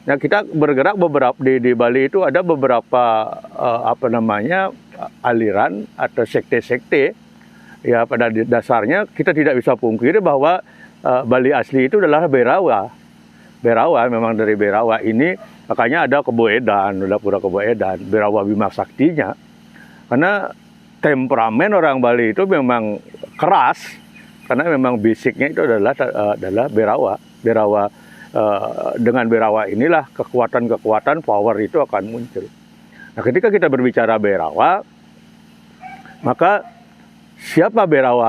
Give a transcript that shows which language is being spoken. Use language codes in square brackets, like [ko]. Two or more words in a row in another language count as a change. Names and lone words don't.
[id] Nah, kita bergerak beberapa di Bali itu ada beberapa aliran atau sekte-sekte. Ya, pada dasarnya kita tidak bisa pungkiri bahwa Bali asli itu adalah Berawa. Berawa memang dari Berawa ini, makanya ada Kebo Edan, ada pura Kebo Edan, Berawa Bima Saktinya. Karena temperamen orang Bali itu memang keras, karena memang basicnya itu adalah Berawa. Berawa dengan Berawa inilah kekuatan-kekuatan power itu akan muncul. Nah, ketika kita berbicara Berawa, maka siapa Berawa?